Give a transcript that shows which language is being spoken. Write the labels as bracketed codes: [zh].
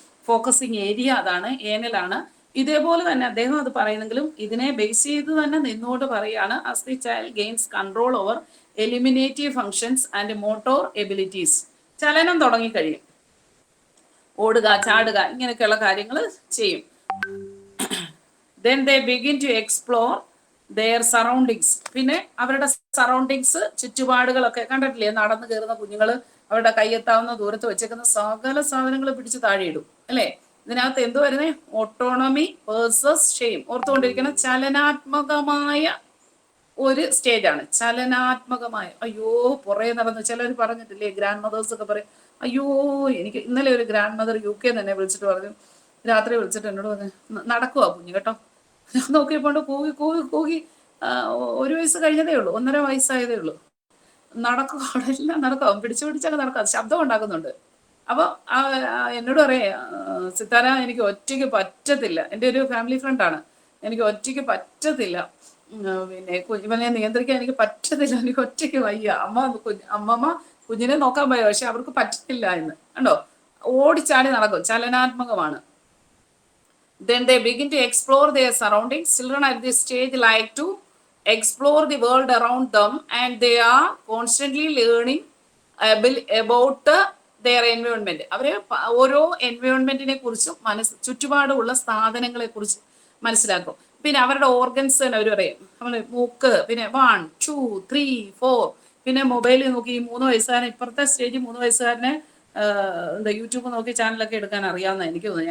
[ml] Focusing area അതാണ്, ഏനലാണ്. ഇതേപോലെ തന്നെ അദ്ദേഹം അത് പറയുന്നെങ്കിലും ഇതിനെ ബേസ് ചെയ്ത് തന്നെ നിന്നോട്ട് പറയാണ്, [en] as the child gains control over eliminative functions and motor abilities. [ml] ചലനം തുടങ്ങിക്കഴിയും, ഓടുക, ചാടുക, ഇങ്ങനെയൊക്കെയുള്ള കാര്യങ്ങൾ ചെയ്യും. [en] Then they begin to explore their surroundings. [ml] പിന്നെ അവരുടെ സറൗണ്ടിങ്സ്, ചുറ്റുപാടുകളൊക്കെ കണ്ടിട്ടില്ലേ, നടന്നു കയറുന്ന കുഞ്ഞുങ്ങൾ അവരുടെ കയ്യെത്താവുന്ന ദൂരത്ത് വെച്ചേക്കുന്ന സകല സാധനങ്ങൾ പിടിച്ച് താഴെയിടും അല്ലേ? ഇതിനകത്ത് എന്ത് വരുന്നേ? Autonomy versus shame. ഓർത്തുകൊണ്ടിരിക്കുന്ന ചലനാത്മകമായ ഒരു സ്റ്റേജാണ്, ചലനാത്മകമായ. അയ്യോ, പുറകെ നടന്ന് ചിലർ പറഞ്ഞിട്ടില്ലേ, ഗ്രാൻഡ് മദേഴ്സ് ഒക്കെ പറയും, അയ്യോ എനിക്ക് ഇന്നലെ ഒരു ഗ്രാൻഡ് മദർ UK തന്നെ വിളിച്ചിട്ട് പറഞ്ഞു, രാത്രി വിളിച്ചിട്ട് എന്നോട് പറഞ്ഞു, നടക്കുവാ കുഞ്ഞു കേട്ടോ. ഞാൻ നോക്കിയപ്പോണ്ട് കൂകി കൂകി കൂകി 1 വയസ്സ് കഴിഞ്ഞതേ ഉള്ളൂ, 1.5 വയസ്സായതേ ഉള്ളൂ, നടക്കുക, അവിടെ എല്ലാം നടക്കാം, പിടിച്ചു പിടിച്ചൊക്കെ നടക്കാം, ശബ്ദം ഉണ്ടാക്കുന്നുണ്ട്. അപ്പൊ എന്നോട് പറയേ, സിത്താര എനിക്ക് ഒറ്റയ്ക്ക് പറ്റത്തില്ല, എൻ്റെ ഒരു ഫാമിലി ഫ്രണ്ടാണ്, എനിക്ക് ഒറ്റയ്ക്ക് പറ്റത്തില്ല, പിന്നെ ഇവനെ നിയന്ത്രിക്കാൻ എനിക്ക് പറ്റത്തില്ല, എനിക്ക് ഒറ്റയ്ക്ക് വയ്യ, അമ്മമ്മ കുഞ്ഞിനെ നോക്കാൻ പോയ, പക്ഷെ അവർക്ക് പറ്റത്തില്ല എന്ന്. കണ്ടോ, ഓടിച്ചാടി നടക്കും, ചലനാത്മകമാണ്. [en] Then they begin to explore their surroundings. Children at this stage like to explore the world around them and they are constantly learning about their environment. [ml] അവര് ഓരോ എൻവയോൺമെന്റിനെ കുറിച്ചും ചുറ്റുപാടുമുള്ള സാധനങ്ങളെ കുറിച്ച് മനസ്സിലാക്കും. പിന്നെ അവരുടെ ഓർഗൻസ് തന്നെ അവർ പറയും. നമ്മള് മൂക്ക്, പിന്നെ 1, 2, 3, 4. പിന്നെ മൊബൈലിൽ നോക്കി ഈ 3 വയസ്സുകാരൻ, ഇപ്പുറത്തെ സ്റ്റേജിൽ 3 വയസ്സുകാരനെ എന്താ യൂട്യൂബ് നോക്കി ചാനലൊക്കെ എടുക്കാൻ അറിയാമെന്ന് എനിക്ക് തോന്നുന്നു.